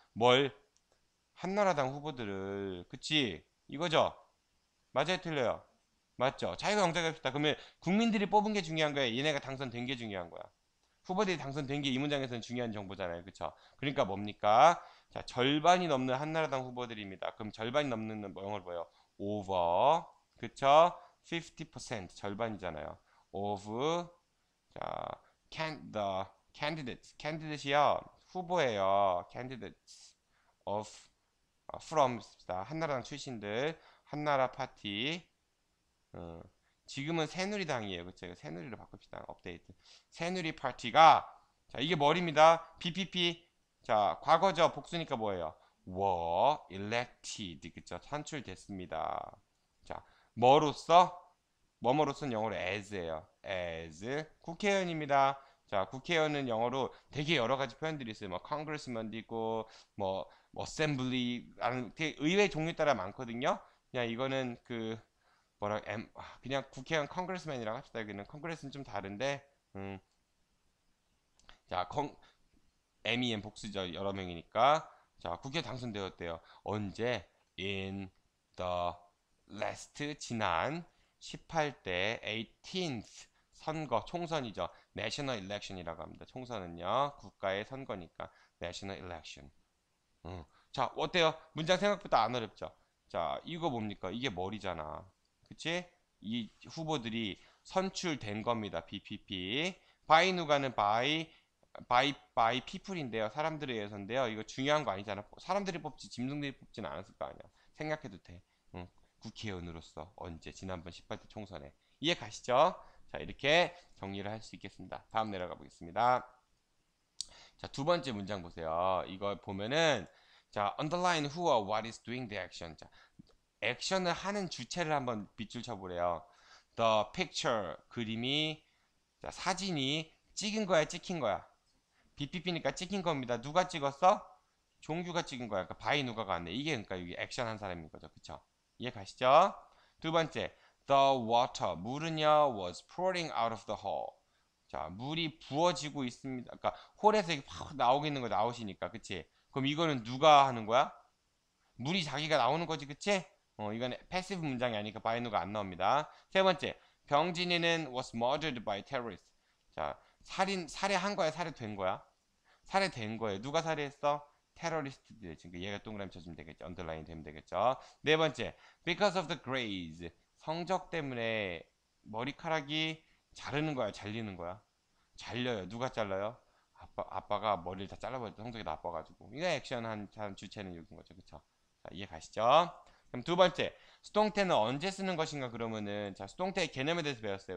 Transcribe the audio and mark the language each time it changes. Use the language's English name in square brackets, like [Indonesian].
[Korean] 뭘? 한나라당 후보들을. 그치? 이거죠? 맞아요, 틀려요? 맞죠? 자유가 영장합시다. 그러면 국민들이 뽑은 게 중요한 거야? 얘네가 당선된 게 중요한 거야? 후보들이 당선된 게 이 문장에서는 중요한 정보잖아요. 그쵸? 그러니까 뭡니까? 자, 절반이 넘는 한나라당 후보들입니다. 그럼 절반이 넘는 뭐 영어로 뭐예요? over. 그쵸? 50% 절반이잖아요. of 자, the candidate이요. 후보예요. [English] candidates of from [Korean] 한나라당 출신들 한나라 파티 어, 지금은 새누리당이에요. 그쵸? 새누리로 바꿉시다. 업데이트. 새누리 파티가 자 이게 뭘입니다. BPP 자 과거죠. 복수니까 뭐예요? [English] were elected 그쵸? [Korean] 선출됐습니다. 자 뭐로써 뭐뭐로서는 영어로 as예요. as 국회의원입니다. 자, 국회의원은 영어로 되게 여러 가지 표현들이 있어요. 뭐 congressman도 있고 뭐 assembly 되게 의회 종류에 따라 많거든요. 그냥 이거는 그 그냥 국회의원 congressman이라고 합시다. 여기는 congress는 좀 다른데 자, MEN 복수죠. 여러 명이니까. 자, 국회 당선되었대요. 언제? [English] In the last [Korean] 지난 18대 18th 선거 총선이죠. National Election이라고 합니다. 총선은요. 국가의 선거니까 National Election. 자, 어때요? 문장 생각보다 안 어렵죠? 자, 이거 뭡니까? 이게 머리잖아. 그치? 이 후보들이 선출된 겁니다. BPP. by 누가는 [English] by people [Korean] 인데요. 사람들에 의해서인데요. 이거 중요한 거 아니잖아. 사람들이 뽑지 짐승들이 뽑지는 않았을 거 아니야. 생각해도 돼. 응. 국회의원으로서 언제? 지난번 18대 총선에. 이해 가시죠? 자, 이렇게 정리를 할 수 있겠습니다. 다음 내려가 보겠습니다. 자, 두 번째 문장 보세요. [English] 이거 보면은 자, underline who or what is doing the action. [Korean] 자, 액션을 하는 주체를 한번 밑줄 쳐보래요. [English] The picture [Korean] 그림이 자, 사진이 찍은 거야, 찍힌 거야. BPP니까 찍힌 겁니다. 누가 찍었어? 종규가 찍은 거야. 그러니까 바이 누가가 안 돼. 이게 그러니까 여기 액션 한 사람인 거죠. 그쵸? 이해 가시죠? [English] 두 번째, the water [Korean] 물은요 [English] was pouring out of the hole. [Korean] 자, 물이 부어지고 있습니다. 그러니까 홀에서 이렇게 확 나오고 있는 거 나오시니까, 그치? 그럼 이거는 누가 하는 거야? 물이 자기가 나오는 거지, 그치? 이건 패시브 문장이 아니니까 바이누가 안 나옵니다. [English] 세 번째, 병진이는 was murdered by terrorists. [Korean] 자, 살해한 거야, 살해된 거야? 살해된 거예요. 누가 살해했어? 테러리스트들. 지금 얘가 동그라미 쳐주면 되겠죠. 언더라인 되면 되겠죠. 네 번째, [English] because of the grades. [Korean] 성적 때문에 머리카락이 자르는 거야, 잘리는 거야? 잘려요. 누가 잘라요? 아빠가 머리를 다 잘라버렸다. 성적이 나빠가지고. 이거 액션 한 사람 주체는 여기인 거죠. 그쵸? 자, 이해 가시죠? 그럼 두 번째, 수동태는 언제 쓰는 것인가 그러면은 자, 수동태의 개념에 대해서 배웠어요.